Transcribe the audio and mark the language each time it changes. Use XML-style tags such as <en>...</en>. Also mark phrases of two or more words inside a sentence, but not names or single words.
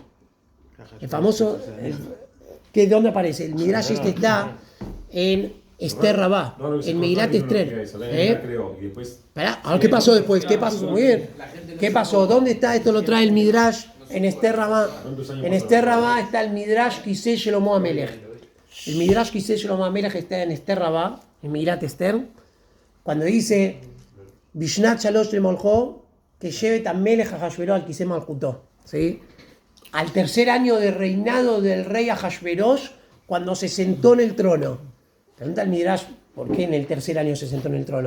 <es>El famoso... ¿De dónde aparece? El Midrash este está en Esther Rabá, en Megilat Esther. Ahora, ¿qué pasó después? ¿Qué pasó? Muy bien. ¿Qué pasó? ¿Dónde está? Esto lo trae el Midrash en Esther Rabá. En Esther Rabá está el Midrash Kiseh Shelomo HaMelech. El Midrash Kiseh Shelomo HaMelech está en Esther Rabá, en Megilat Esther, cuando dice...</es> <he>בשנת שלוש למלכו כשבת המלך אחשורוש על כסא מלכותו.</he> <es>¿Sí? Al tercer año de reinado del rey Ahashverosh, cuando se sentó en el trono. Pregunta el Midrash, ¿por qué en el tercer año se sentó en el trono?</es>